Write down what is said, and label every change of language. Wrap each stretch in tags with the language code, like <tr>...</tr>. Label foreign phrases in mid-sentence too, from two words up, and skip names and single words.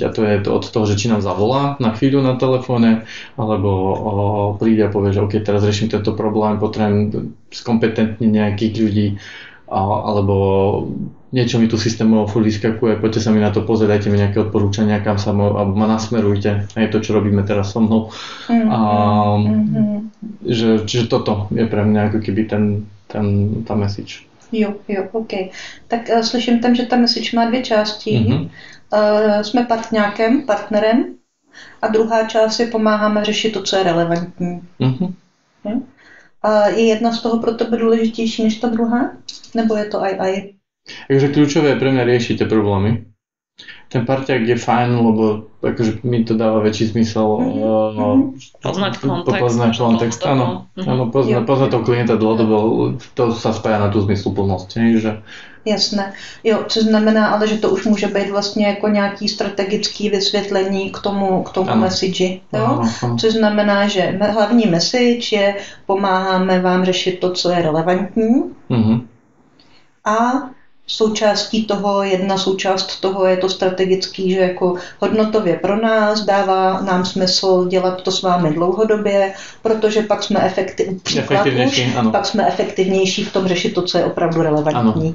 <sk>A to je to od toho, že či nám zavolá na chvíľu na telefóne, alebo príde a povie, že OK, teraz riešim tento problém, potrebujem skompetentniť nejakých ľudí, alebo niečo mi tu systémovo furt vyskakuje, poďte sa mi na to pozrieť, dajte mi nejaké odporúčania, kam sa alebo ma nasmerujte, je to, čo robíme teraz so mnou. Že toto je pre mňa ako keby tá message.</sk> <cs>Jo, OK. Tak slyším tam, že ta message má dvě části. Jsme partnerem a druhá část je pomáháme řešit to, co je relevantní. A je jedna z toho pro tebe důležitější než ta druhá? Nebo je to aj?</cs> <sk>Takže kľúčové je pre mňa riešiť tie problémy. Ten parťák je fajn, lebo akože mi to dáva väčší zmysel poznať kontext. Poznať kontext, áno. Poznať toho klienta dlhodobo, to sa spája na tú zmysluplnosť, že... Jasné.</sk> <cs>Jo, což znamená, ale že to už může být vlastně jako nějaký strategický vysvětlení k tomu message. Jo? Což znamená, že hlavní message je pomáháme vám řešit to, co je relevantní. A součástí toho, jedna součást toho je to strategický, že jako hodnotově pro nás dává nám smysl dělat to s vámi dlouhodobě, protože pak jsme pak jsme efektivnější v tom řešit to, co je opravdu relevantní.</cs>